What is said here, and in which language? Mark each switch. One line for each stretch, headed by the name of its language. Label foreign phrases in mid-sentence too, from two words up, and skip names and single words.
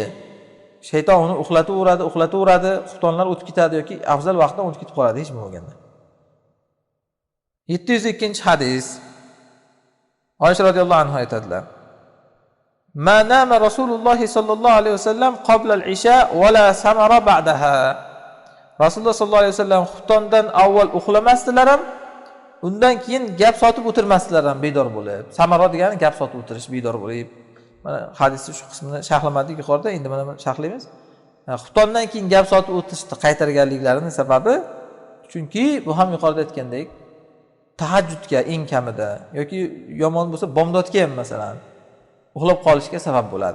Uzbek: Shayton uni uxlataveradi, xuftonlar o'tib ketadi yoki afzal vaqtda o'tib ketib qoladi hech bo'lmaganda. 702-hadis.
Arabic: Oysha رضي الله عنها aytadilar: ما نام رسول الله صلى الله عليه وسلم قبل العشاء ولا سمر بعدها.
Uzbek: Rasululloh
Arabic: صلى الله عليه وسلم
Uzbek: xuftondan avval uxlamasdilar ham, undan keyin gap sotib o'tirmasdilar ham bedor bo'lib. Samara degani gap sotib o'tirish, bedor bo'lib. Mana hadisning shu qismini sharhlamadik yuqorida, endi mana sharhlaymiz. Xuftondan keyin gap sotib o'tirishni qaytarganliklarining sababi, chunki bu ham yuqorida aytgandek, tahajjudga eng kamida yoki yomon bo'lsa bomdodga ham masalan uxlab qolishga sabab bo'ladi.